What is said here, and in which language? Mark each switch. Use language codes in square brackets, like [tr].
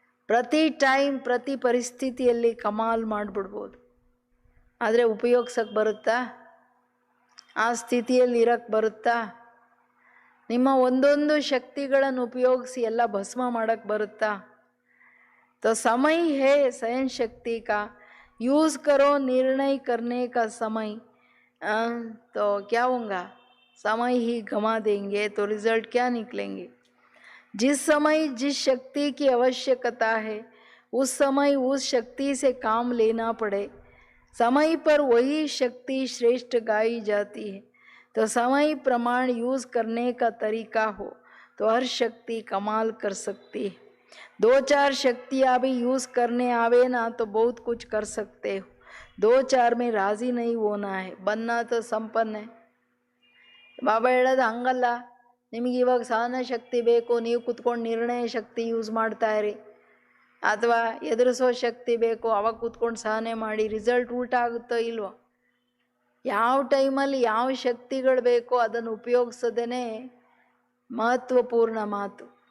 [kn] ಪ್ರತಿ ಟೈಮ್, ಪ್ರತಿ ಪರಿಸ್ಥಿತಿಯಲ್ಲಿ ಕಮಾಲ್ ಮಾಡಿಬಿಡ್ಬೋದು. ಆದರೆ ಉಪಯೋಗಿಸೋಕ್ಕೆ ಬರುತ್ತಾ? ಆ ಸ್ಥಿತಿಯಲ್ಲಿ ಇರೋಕ್ಕೆ ಬರುತ್ತಾ? ನಿಮ್ಮ ಒಂದೊಂದು ಶಕ್ತಿಗಳನ್ನು ಉಪಯೋಗಿಸಿ ಎಲ್ಲ ಭಸ್ಮ ಮಾಡೋಕ್ಕೆ ಬರುತ್ತಾ? [hi] तो समय है सहन शक्ति का, यूज़ करो निर्णय करने का समय. तो क्या होगा? समय ही गंवा देंगे तो रिजल्ट क्या निकलेंगे? जिस समय जिस शक्ति की आवश्यकता है उस समय उस शक्ति से काम लेना पड़े. समय पर वही शक्ति श्रेष्ठ गाई जाती है. तो समय प्रमाण यूज़ करने का तरीका हो तो हर शक्ति कमाल कर सकती है. 2-4 शक्तियाँ भी यूज़ करने आवे ना तो बहुत कुछ कर सकते हो. 2-4 में राज़ी नहीं होना है, बनना तो संपन्न है. [kn] ಬಾಬಾ ಹೇಳೋದು ಹಂಗಲ್ಲ, ನಿಮಗೆ ಇವಾಗ ಸಹನ ಶಕ್ತಿ ಬೇಕು, ನೀವು ಕುತ್ಕೊಂಡು ನಿರ್ಣಯ ಶಕ್ತಿ ಯೂಸ್ ಮಾಡ್ತಾ ಇರಿ. ಅಥವಾ ಎದುರಿಸೋ ಶಕ್ತಿ ಬೇಕು, ಅವಾಗ ಕೂತ್ಕೊಂಡು ಸಹನೆ ಮಾಡಿ. ರಿಸಲ್ಟ್ ಉಲ್ಟಾ ಆಗುತ್ತೋ ಇಲ್ವೋ? ಯಾವ ಟೈಮಲ್ಲಿ ಯಾವ ಶಕ್ತಿಗಳು ಬೇಕೋ ಅದನ್ನು ಉಪಯೋಗಿಸೋದೇ ಮಹತ್ವಪೂರ್ಣ ಮಾತು.